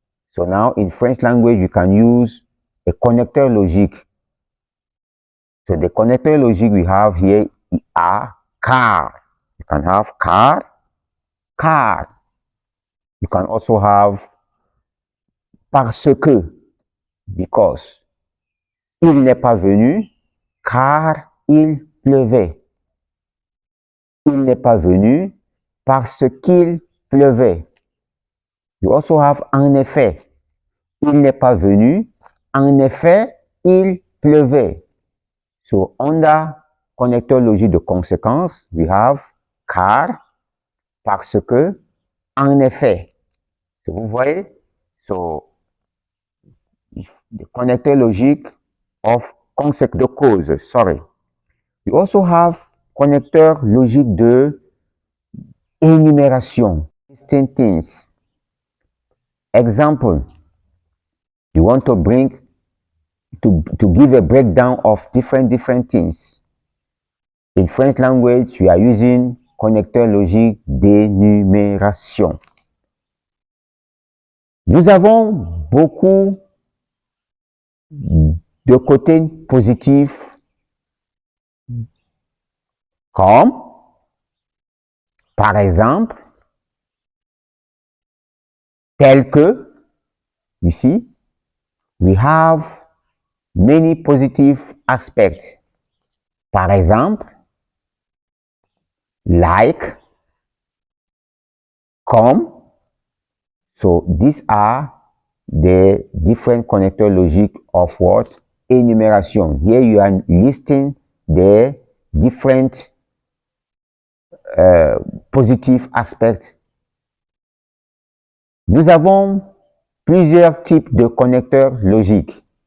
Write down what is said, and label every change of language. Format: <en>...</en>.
<en>So now in French language, you can use a connecteur logique. So the connecteur logique we have here are car. You can have car, car. You can also have parce que, because.</en> <fr>Il n'est pas venu car il pleuvait. Il n'est pas venu parce qu'il pleuvait.</fr> <en>You also have</en> <fr>en effet. Il n'est pas venu. En effet, il pleuvait.</fr> <en>So, under</en> <fr>connecteur logique de conséquence,</fr> <en>we have</en> <fr>car, parce que, en effet. So, vous voyez?</fr> <en>So, the connecteur logique of de cause, sorry. We also have</en> <fr>connecteur logique de énumération.</fr> <en>Distinct things. Example, you want to bring to give a breakdown of different things. In French language, we are using</en> <fr>connecteur logique d'énumération. Nous avons beaucoup de côtés positifs comme, par exemple, tel que, ici,</fr> <en>we have many positive aspects.</en> <fr>Par exemple,</fr> <en>like,</en> <fr>comme.</fr> <en>So these are the different connector logic of what? Enumeration. Here you are listing the different positive aspects.</en> <fr>Nous avons plusieurs types de connecteurs logiques.</fr>